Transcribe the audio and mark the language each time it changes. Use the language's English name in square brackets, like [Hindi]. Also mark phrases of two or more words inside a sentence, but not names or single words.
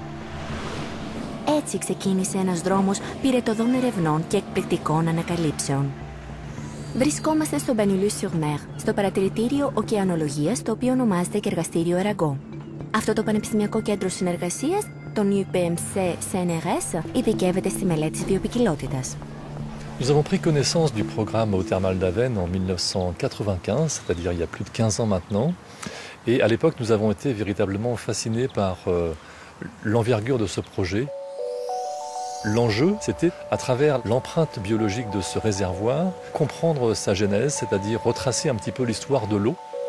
[Greek] Έτσι ξεκίνησε ένας δρόμος πυρετωδών ερευνών και εκπληκτικών ανακαλύψεων. Βρισκόμαστε στο Banyuls-sur-Mer, στο παρατηρητήριο ωκεανολογίας, το οποίο ονομάζεται και εργαστήριο Arago. Αυτό το πανεπιστημιακό κέντρο συνεργασίας, το UPMC-CNRS, ειδικεύεται στη μελέτη της βιοποικιλότητας. [French] Nous avons pris connaissance du programme eau thermale d'Aven en 1995, c'est-à-dire il y a plus de 15 ans maintenant. Et à l'époque, nous avons été véritablement fascinés par l'envergure de ce projet. L'enjeu, c'était, à travers l'empreinte biologique de ce réservoir, comprendre sa genèse, c'est-à-dire retracer un petit peu l'histoire de l'eau.